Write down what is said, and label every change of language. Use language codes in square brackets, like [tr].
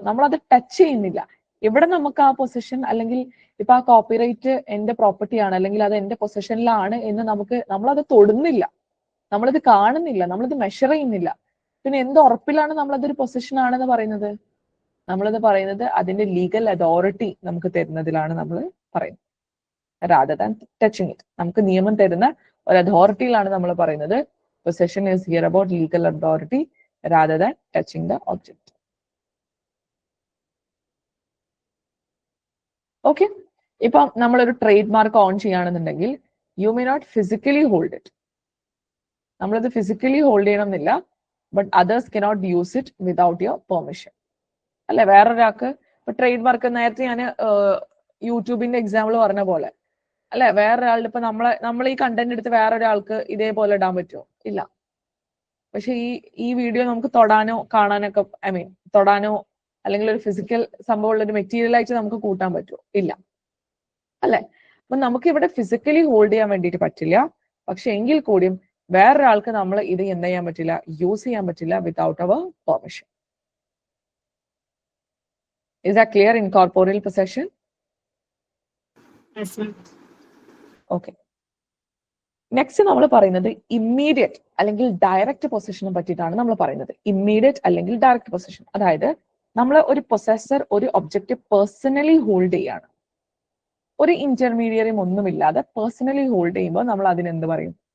[ml] നമ്മൾ അത് ടച്ച് ചെയ്യുന്നില്ല. ഇവിടെ നമുക്ക് ആ പൊസിഷൻ അല്ലെങ്കിൽ ഇപ്പൊ ആ കോപ്പിറൈറ്റ് എന്റെ പ്രോപ്പർട്ടി ആണ്, അല്ലെങ്കിൽ അത് എന്റെ പൊസിഷനിലാണ് എന്ന് നമ്മളത് തൊടുന്നില്ല, നമ്മളത് കാണുന്നില്ല, നമ്മളത് മെഷർ ചെയ്യുന്നില്ല. പിന്നെ എന്ത് ഉറപ്പിലാണ് നമ്മളതൊരു പൊസിഷൻ ആണെന്ന് പറയുന്നത്? നമ്മളത് പറയുന്നത് അതിന്റെ ലീഗൽ അതോറിറ്റി നമുക്ക് തരുന്നതിലാണ് നമ്മൾ പറയുന്നത്, [en] rather than touching it. [ml] നമുക്ക് നിയമം തരുന്ന ഒരു അതോറിറ്റിയിലാണ് നമ്മൾ പറയുന്നത് position [en] is here about legal authority rather than touching the object. [ml] Okay. ഇപ്പൊ നമ്മളൊരു ട്രേഡ് മാർക്ക് ഓൺ ചെയ്യുകയാണെന്നുണ്ടെങ്കിൽ [en] You may not physically hold it. [ml] നമ്മളത് ഫിസിക്കലി ഹോൾഡ് ചെയ്യണമെന്നില്ല, [en] But others cannot use it without your permission. [ml] അല്ലെ? വേറൊരാൾക്ക് ഇപ്പൊ trade mark നേരത്തെ ഞാൻ യൂട്യൂബിന്റെ എക്സാമ്പിൾ പറഞ്ഞ പോലെ അല്ലെ, വേറൊരാളുടെ ഇപ്പൊ നമ്മൾ ഈ കണ്ടന്റ് എടുത്ത് വേറൊരാൾക്ക് ഇതേപോലെ ഇടാൻ പറ്റുമോ? ഇല്ല. പക്ഷെ ഈ വീഡിയോ നമുക്ക് തൊടാനോ കാണാനൊക്കെ തൊടാനോ അല്ലെങ്കിൽ ഒരു ഫിസിക്കൽ സംഭവമുള്ള ഒരു മെറ്റീരിയൽ ആയിട്ട് നമുക്ക് കൂട്ടാൻ പറ്റുമോ? ഇല്ല. അല്ലെ? അപ്പൊ നമുക്ക് ഇവിടെ ഫിസിക്കലി ഹോൾഡ് ചെയ്യാൻ വേണ്ടിയിട്ട് പറ്റില്ല. പക്ഷെ എങ്കിൽ കൂടിയും വേറൊരാൾക്ക് നമ്മൾ ഇത് എന്ത് ചെയ്യാൻ പറ്റില്ല? യൂസ് ചെയ്യാൻ പറ്റില്ല [en] Without അവർ permission. Is that clear in corporeal possession? Yes, ma'am. Okay. [ml] Next നമ്മൾ പറയുന്നത് ഇമ്മീഡിയറ്റ് അല്ലെങ്കിൽ ഡയറക്റ്റ് പൊസിഷനെ പറ്റിയിട്ടാണ് നമ്മൾ പറയുന്നത്. ഇമ്മീഡിയറ്റ് അല്ലെങ്കിൽ ഡയറക്റ്റ് പൊസിഷൻ, അതായത് നമ്മൾ ഒരു പൊസസർ ഒരു ഒബ്ജക്റ്റ് പേഴ്സണലി ഹോൾഡ് ചെയ്യാണ്, ഒരു ഇന്റർമീഡിയറിയും ഒന്നുമില്ലാതെ പേഴ്സണലി ഹോൾഡ് ചെയ്യുമ്പോൾ നമ്മൾ അതിനെന്ത് പറയും?